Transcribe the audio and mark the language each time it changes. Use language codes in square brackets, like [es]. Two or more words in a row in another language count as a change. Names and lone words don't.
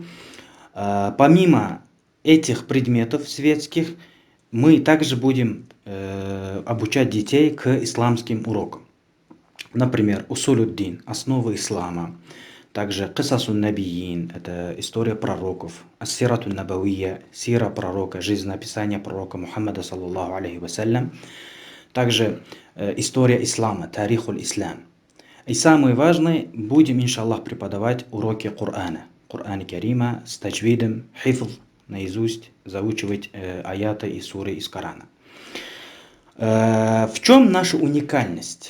[ru] Помимо этих предметов светских, мы также будем обучать детей к исламским урокам. Например, усулюддин, основы ислама. Также [ar] قصص النبيين, [ru] это история пророков. [ar] السيرة النبوية, [ru] сира пророка, жизнеописание пророка Мухаммада, [ar] صلى الله عليه وسلم. [ru] Также история ислама, [ar] تاريخ الإسلام. [ru] И самое важное, будем, иншаллах, преподавать уроки Корана. Корана Карима с таджвидом, хифз, наизусть заучивать аяты и суры из Корана. В чем наша уникальность?